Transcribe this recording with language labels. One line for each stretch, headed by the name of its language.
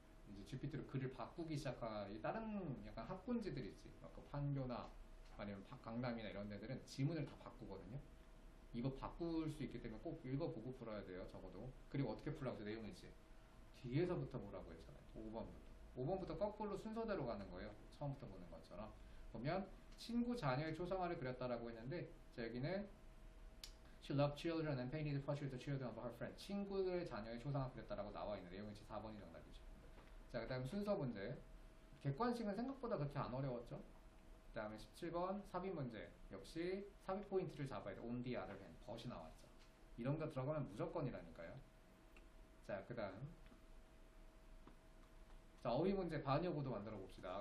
Korean: 이제 GPT로 글을 바꾸기 시작한 다른 약간 학군지들 있지. 아까 판교나 아니면 강남이나 이런 데들은 지문을 다 바꾸거든요. 이거 바꿀 수 있기 때문에 꼭 읽어보고 풀어야 돼요. 적어도. 그리고 어떻게 풀라고 했죠? 내용일치 뒤에서부터 보라고 했잖아요. 5번부터 거꾸로 순서대로 가는 거예요. 처음부터 보는 것처럼. 보면 친구 자녀의 초상화를 그렸다라고 했는데 자, 여기는
English: She loved children and painted portraits of the children of her friends.
Korean: 친구의 자녀의 초상화 그렸다라고 나와 있는 내용일치 4번이 정답이죠. 자, 그 다음 순서 문제. 객관식은 생각보다 그렇게 안 어려웠죠? 그 다음에 17번 삽입 문제. 역시 삽입 포인트를 잡아야 돼.
English: On the other hand.
Korean: 벗이 나왔죠. 이런 거 들어가면 무조건이라니까요. 자, 그 다음 자, 어휘 문제 반여구도 만들어 봅시다.